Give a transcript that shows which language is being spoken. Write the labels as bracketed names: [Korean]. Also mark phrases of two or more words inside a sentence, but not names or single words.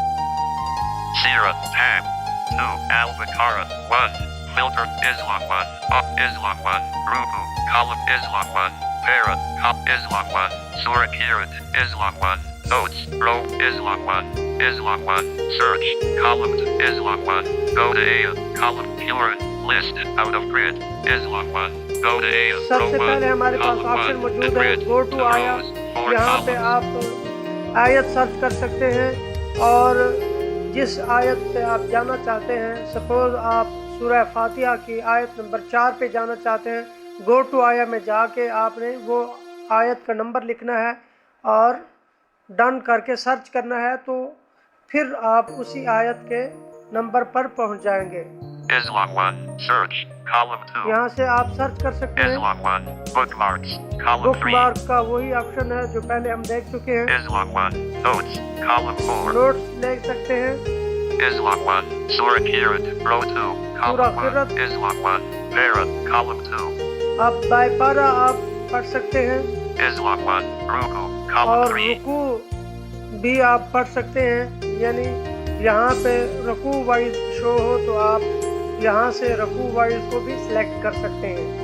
[English] Zero. Tab. 2. Al-Baqarah. 1. Filter. Islam 1. Islam 1. Ruku. Column. Islam 1. Para. Islam 1. Surah Kirat. Islam 1. Notes. Row. Islam 1. Islam 1. Search. Column. Islam 1. Go to A. Column. Current. List. Out of grid. Islam 1. Go to A. [Urdu] سب سے پہلے ہمارے پاس آپشن موجود ہے [English] go to [Urdu] آیا. یہاں پہ آپ آیت سرچ کر سکتے ہیں اور جس آیت پہ آپ جانا چاہتے ہیں، سپوز آپ سورہ فاتحہ کی آیت نمبر 4 پہ جانا چاہتے ہیں، [English] go to [Urdu] آیا میں جا کے آپ نے وہ آیت کا نمبر لکھنا ہے اور ڈن کر کے سرچ کرنا ہے، تو پھر آپ اسی آیت کے نمبر پر پہنچ جائیں گے. [English] Islam 1. Search. Column 2. [Urdu] یہاں سے آپ سرچ کر سکتے ہیں. [English] Islam 1. Bookmarks. Column بک 3. [Urdu] مارک کا وہی آپشن ہے جو پہلے ہم دیکھ چکے ہیں. [English] Islam 1. Notes. Column 4. [Urdu] نوٹس لے سکتے ہیں. [English] Islam 1. Surah Kirat. Row 2. Surah Column 1. Kirat. Islam 1. Para. Column 2. [Urdu] اب بائی پارا آپ پڑھ سکتے ہیں [English] Islam 1. Ruku. [Urdu] اور [English] Column 3. [Urdu] رکوع بھی آپ پڑھ سکتے ہیں. یعنی یہاں پہ رکوع [English] wise show [Urdu] ہو تو آپ یہاں سے رکوع وائز کو بھی سلیکٹ کر سکتے ہیں.